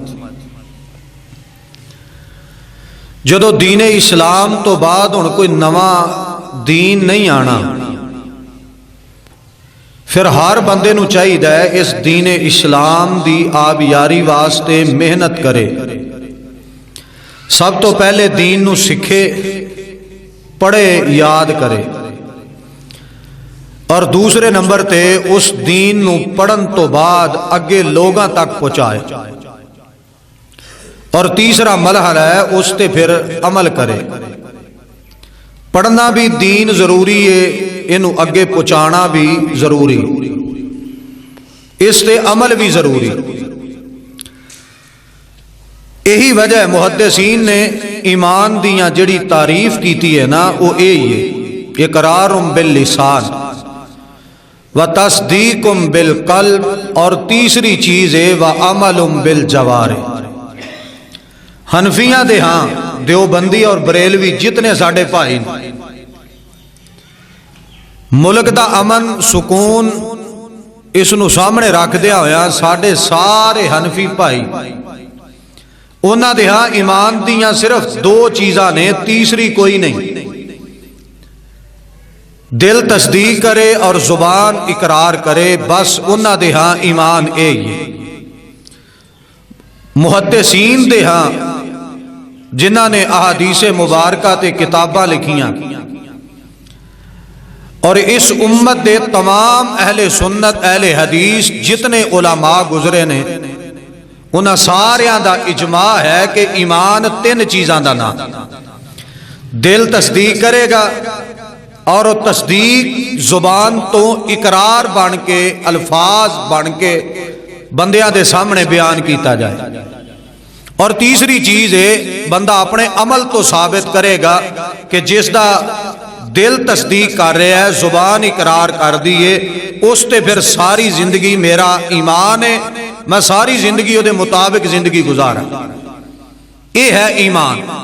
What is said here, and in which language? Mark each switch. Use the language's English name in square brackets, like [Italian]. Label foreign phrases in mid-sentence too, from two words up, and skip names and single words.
[Punjabi] جدو دین اسلام تو بعد ہن کوئی نواں دین نہیں آنا، پھر ہر بندے نو چاہیے اس دین اسلام دی آبیاری واسطے محنت کرے۔ سب تو پہلے دین نو سکھے، پڑھے، یاد کرے، اور دوسرے نمبر تے اس دین نو پڑھن تو بعد اگے لوگاں تک پہنچائے، اور تیسرا مرحلہ ہے اس تے پھر عمل کرے۔ پڑھنا بھی دین ضروری ہے، انہوں اگے پہنچانا بھی ضروری، اس تے عمل بھی ضروری۔ یہی وجہ ہے محدثین نے ایمان دیاں جڑی تعریف کیتی ہے نا وہ یہی ہے، [Arabic] اقرار باللسان و تصدیق بالقلب، [Punjabi] اور تیسری چیز ہے [Arabic] وعمل بالجوارح۔ [Punjabi] حنفیاں دے ہاں دیوبندی اور بریلوی جتنے ساڈے بھائی ملک دا امن سکون اس نو سامنے رکھ دیا ہویا ساڈے سارے حنفی بھائی انہاں دے ہاں ایمان دیاں صرف دو چیزاں نے، تیسری کوئی نہیں۔ دل تصدیق کرے اور زبان اقرار کرے، بس انہاں دے ہاں ایمان ہے۔ محدثین دے ہاں جنہاں نے احادیث مبارکہ تے کتاباں لکھیاں اور اس امت دے تمام اہل سنت اہل حدیث جتنے علماء گزرے نے انہاں ساریاں دا اجماع ہے کہ ایمان تین چیزاں دا نام، دل تصدیق کرے گا اور تصدیق زبان تو اقرار بن کے الفاظ بن کے بندیاں دے سامنے بیان کیتا جائے، اور تیسری چیز ہے بندہ اپنے عمل تو ثابت کرے گا کہ جس دا دل تصدیق کر رہا ہے زبان اقرار کر دیے اس تے پھر ساری زندگی میرا ایمان ہے، میں ساری زندگی دے مطابق زندگی گزارا، یہ ہے ایمان۔